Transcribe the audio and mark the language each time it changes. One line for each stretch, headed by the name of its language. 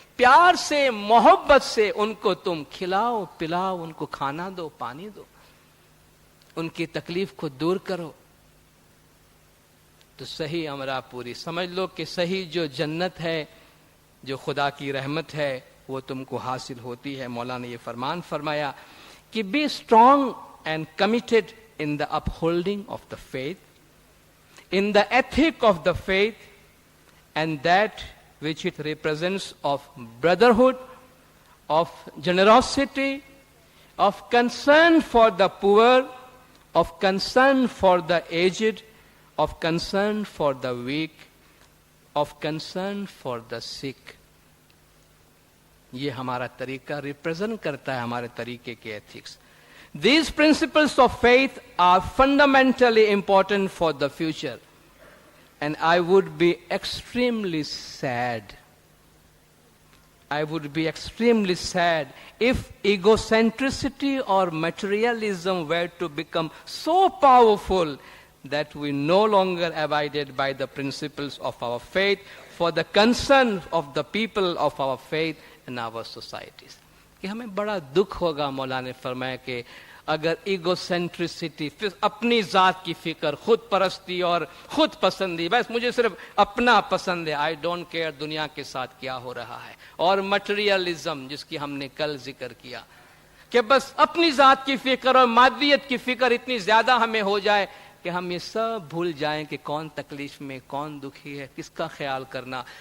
Hindi: प्यार से मोहब्बत से उनको तुम खिलाओ पिलाओ, उनको खाना दो पानी दो, उनकी तकलीफ को दूर करो तो सही अमरा पूरी। समझ लो कि सही जो जन्नत है, जो खुदा की रहमत है, वो तुमको हासिल होती है। मौला ने ये फरमान फरमाया कि be strong and committed
English: in the upholding of the faith, in the ethic of the faith, and that which it represents of brotherhood, of generosity, of concern for the poor, of concern for the aged, of concern for the weak, of concern for the sick.
Hindi: ये हमारा तरीका represent करता है हमारे तरीके के ethics.
English: These principles of faith are fundamentally important for the future, and I would be extremely sad. I would be extremely sad if egocentricity or materialism were to become so powerful that we no longer abided by the principles of our faith for the concern of the people of our faith and our societies.
Hindi: कि हमें बड़ा दुख होगा, मौला ने फरमाया कि अगर ईगोसेंट्रिसिटी, अपनी जात की फिक्र, खुद परस्ती और खुद पसंदी, बस मुझे सिर्फ अपना पसंद है,
English: I don't care
Hindi: दुनिया के साथ क्या हो रहा है, और मटेरियलिज्म जिसकी हमने कल जिक्र किया कि बस अपनी जात की फिक्र और मादियत की फिक्र इतनी ज्यादा हमें हो जाए कि हम ये सब भूल जाएं कि कौन तकलीफ में, कौन दुखी है, किसका ख्याल करना।